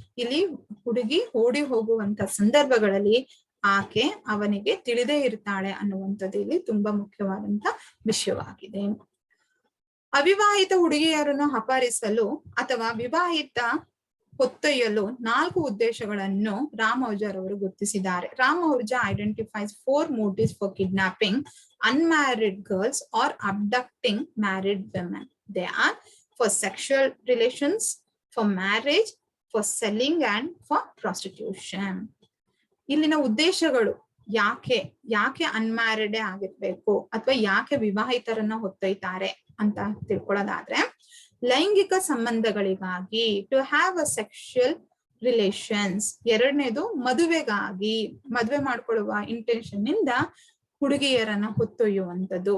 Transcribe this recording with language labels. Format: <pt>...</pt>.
<kn>ಇಲ್ಲಿ ಹುಡುಗಿ ಓಡಿ ಹೋಗುವಂತ ಸಂದರ್ಭಗಳಲ್ಲಿ ಆಕೆ ಅವನಿಗೆ ತಿಳಿದೇ ಇರ್ತಾಳೆ ಅನ್ನುವಂಥದ್ದು ಇಲ್ಲಿ ತುಂಬಾ ಮುಖ್ಯವಾದಂತ ವಿಷಯವಾಗಿದೆ. ಅವಿವಾಹಿತ ಹುಡುಗಿಯರನ್ನು ಅಪಹರಿಸಲು ಅಥವಾ ವಿವಾಹಿತ ಹೊತ್ತೊಯ್ಯಲು 4 ಉದ್ದೇಶಗಳನ್ನು ರಾಮೋಜರ್ ಅವರು ಗುರುತಿಸಿದ್ದಾರೆ.</kn> <en>ರಾಮೋಜಾ identifies 4 motives for kidnapping unmarried girls or abducting married women. They are for sexual relations, for marriage, for selling and for prostitution.</en> <kn>ಇಲ್ಲಿನ ಉದ್ದೇಶಗಳು ಯಾಕೆ ಅನ್ಮ್ಯಾರಿಡೇ ಆಗಿರ್ಬೇಕು ಅಥವಾ ಯಾಕೆ ವಿವಾಹಿತರನ್ನ ಹೊತ್ತೊಯ್ತಾರೆ ಅಂತ ತಿಳ್ಕೊಳ್ಳೋದಾದ್ರೆ, ಲೈಂಗಿಕ ಸಂಬಂಧಗಳಿಗಾಗಿ,</kn> <en>To have a sexual relations.</en> <kn>ಎರಡನೇದು ಮದುವೆಗಾಗಿ, ಮದುವೆ ಮಾಡ್ಕೊಳ್ಳುವ ಇಂಟೆನ್ಷನ್ ಇಂದ ಹುಡುಗಿಯರನ್ನ ಹೊತ್ತೊಯ್ಯುವಂಥದ್ದು.</kn>